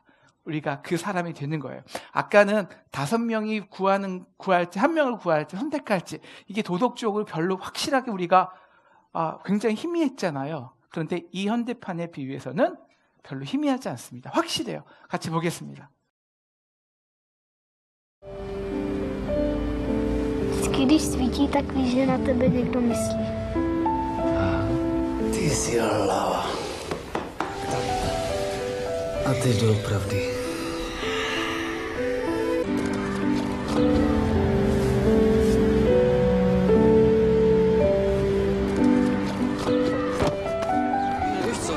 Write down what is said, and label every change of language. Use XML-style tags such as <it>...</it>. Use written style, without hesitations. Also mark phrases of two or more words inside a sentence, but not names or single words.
<ko>우리가 그 사람이 되는 거예요. 아까는 5명이 구할지 1명을 구할지 선택할지, 이게 도덕적으로 별로 확실하게 우리가 굉장히 희미했잖아요. 그런데 이 현대판의 비유에서는 별로 희미하지 않습니다. 확실해요. 같이 보겠습니다.</ko> <cs>Vždycky, když svítí, tak víš, že na tebe někdo myslí. Ty jsi hlava. A teď doopravdy. Víš co?</cs>